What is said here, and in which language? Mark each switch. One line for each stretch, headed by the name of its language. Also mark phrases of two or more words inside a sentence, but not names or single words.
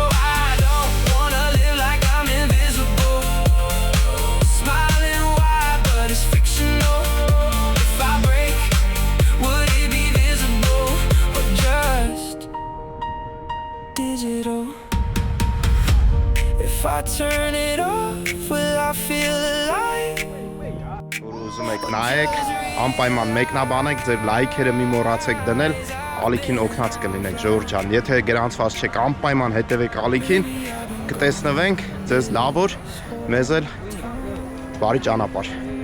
English: I don't wanna live like I'm invisible, smiling wide, but it's fictional. If I break, would it be visible or just digital? If I turn it off, will I feel alive?
Armenian: Որ ուզում եք նայեք, անպայման մեկնաբանեք, ձեր լայքերը մի մոռացեք դնել, ալիքին օգնած կլինեք Ժողովուրդ ջան։ Եթե գրանցված չեք, անպայման հետևեք ալիքին, կտեսնվենք, ձեզ լավ օր, մեզ էլ բարի ճանապարհ։